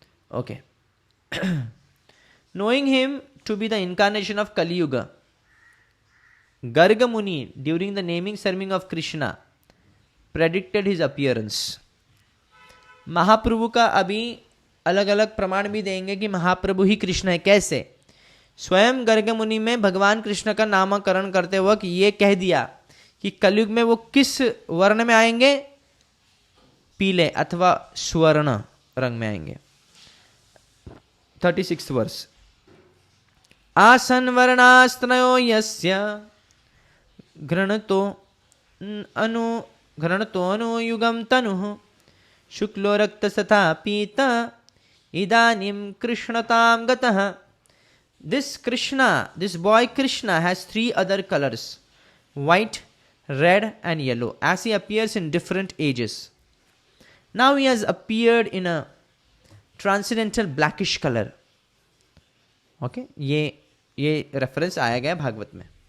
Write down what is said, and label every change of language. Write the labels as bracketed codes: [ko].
[en] Okay, knowing him to be the incarnation of Kali Yuga, Garga Muni during the naming ceremony of Krishna predicted his appearance। [hi] महाप्रभु का अभी अलग अलग प्रमाण भी देंगे कि महाप्रभु ही कृष्ण है। कैसे? स्वयं गर्ग मुनि में भगवान कृष्ण का नामकरण करते वक्त ये कह दिया कि कलयुग में वो किस वर्ण में आएंगे, पीले अथवा स्वर्ण रंग में आएंगे। [sa] 36 वर्ष। आसन वर्णास्त्रयो यस्य घृणतो अनुयुगम तनुः शुक्लो रक्तस्तथा पीता इदानीं कृष्णतां गतः। [en] This Krishna, this boy Krishna has 3 other colors, white, red and yellow, as he appears in different ages. Now he has appeared in a transcendental blackish color. [hi] Okay, ये रेफरेंस आया गया भागवत में।